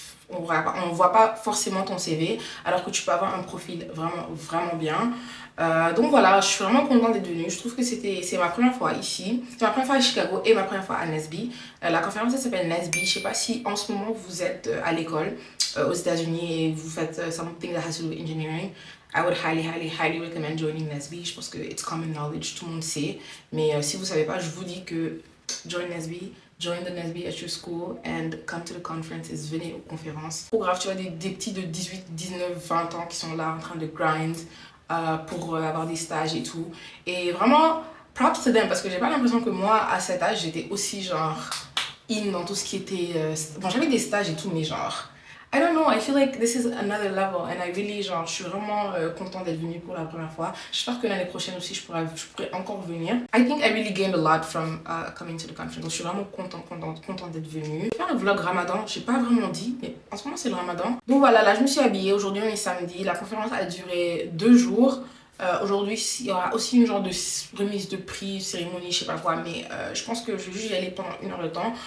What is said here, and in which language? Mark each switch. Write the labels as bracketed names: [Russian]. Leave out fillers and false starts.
[French] On voit pas forcément ton CV, alors que tu peux avoir un profil vraiment bien. Donc voilà, je suis vraiment contente d'être venue. Je trouve que c'est ma première fois ici. C'est ma première fois à Chicago et ma première fois à Nesby. La conférence elle s'appelle Nesby. Je sais pas si en ce moment vous êtes à l'école aux États-Unis et vous faites [English] something that has to do with engineering. I would highly recommend joining Nesby. [French] Je pense que [English] it's common knowledge, [French] tout le monde sait. Mais si vous savez pas, je vous dis que [English] join Nesby. Join the Nesby at your school and come to the conferences, [French] venez aux conférences. Trop grave, tu vois, des petits de 18, 19, 20 ans qui sont là en train de grind pour avoir des stages et tout. Et vraiment, [English] props to them, [French] parce que j'ai pas l'impression que moi, à cet âge, j'étais aussi genre in dans tout ce qui était... bon, j'avais des stages et tout, mais genre... [English] I don't know, I feel like this is another level and I really, [French] genre, je suis vraiment contente d'être venue pour la première fois. J'espère que l'année prochaine aussi, je pourrais encore venir. [English] I think I really gained a lot from coming to the conference. [French] Donc, je suis vraiment contente d'être venue. Je vais faire un vlog ramadan, j'ai pas vraiment dit, mais en ce moment, c'est le ramadan. Donc voilà, là, je me suis habillée. Aujourd'hui, on est samedi. La conférence a duré 2 jours. Aujourd'hui, il y aura aussi une genre de remise de prix, cérémonie, je sais pas quoi, mais je pense que je vais juste y aller pendant 1 heure de temps.